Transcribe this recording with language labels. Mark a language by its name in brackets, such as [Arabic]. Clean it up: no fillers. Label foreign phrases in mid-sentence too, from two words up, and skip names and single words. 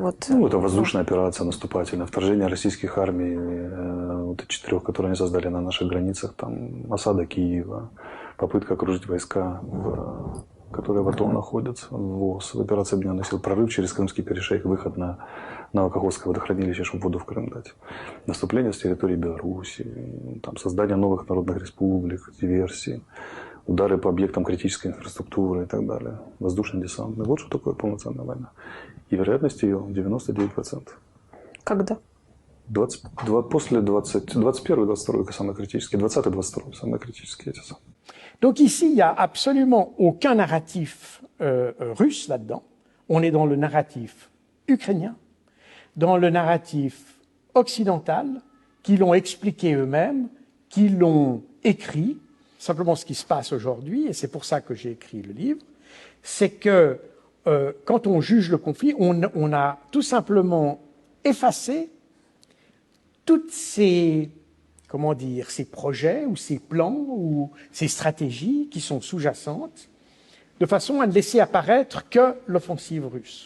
[Russian] Это воздушная операция наступательная, вторжение российских армий, 4, которые они создали на наших границах, там, осада Киева, попытка окружить войска, которые в АТО находятся, ВОС, операция Объединенных сил, прорыв через Крымский перешейк, выход на Новокаховское водохранилище, чтобы воду в Крым дать, наступление с территории Беларуси, там, создание новых народных республик, диверсии, удары по объектам критической инфраструктуры и так далее, воздушный десант. Вот что такое полноценная война. И вероятность ее 99%. Когда? После 21-22 самые критические, 20-22 самые критические эти самые. [French] Donc ici, il n'y a absolument aucun narratif russe là-dedans. On est dans le narratif ukrainien, dans le narratif occidental, qui l'ont expliqué eux-mêmes, qui l'ont écrit. Simplement, ce qui se passe aujourd'hui, et c'est pour ça que j'ai écrit le livre, c'est que quand on juge le conflit, on a tout simplement effacé toutes ces, ces projets ou ces plans ou ces stratégies qui sont sous-jacentes, de façon à ne laisser apparaître que l'offensive russe.